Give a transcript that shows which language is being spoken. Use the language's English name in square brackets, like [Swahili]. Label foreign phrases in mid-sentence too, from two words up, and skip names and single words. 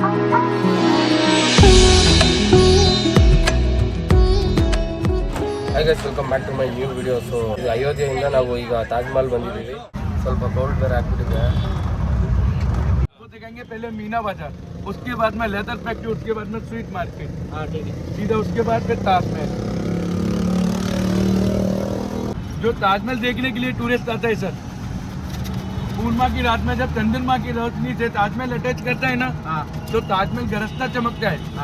[English] Hi guys, welcome back to my new video. [Kannada] ಸೊ ಇದು ಅಯೋಧ್ಯೆಯಿಂದ ನಾವು ಈಗ ತಾಜ್ ಮಹಲ್ ಬಂದಿದ್ದೀವಿ. ಸ್ವಲ್ಪ ಕೋಲ್ಡ್ ಬೇರೆ ಆಗ್ಬಿಟ್ಟಿದೆ. [Hindi] देखेंगे पहले मीना बाजार, उसके बाद में [English] leather factory, [Hindi] उसके बाद में [English] sweet market, [Hindi] हाँ ठीक है, सीधा उसके बाद फिर ताजमहल. जो ताजमहल देखने के लिए टूरिस्ट आता है सर, पूर्णिमा की रात में जब चंद्रमा की रोशनी से ताजमहल अटैच करता है ना, तो ताजमहल गरजता चमकता है.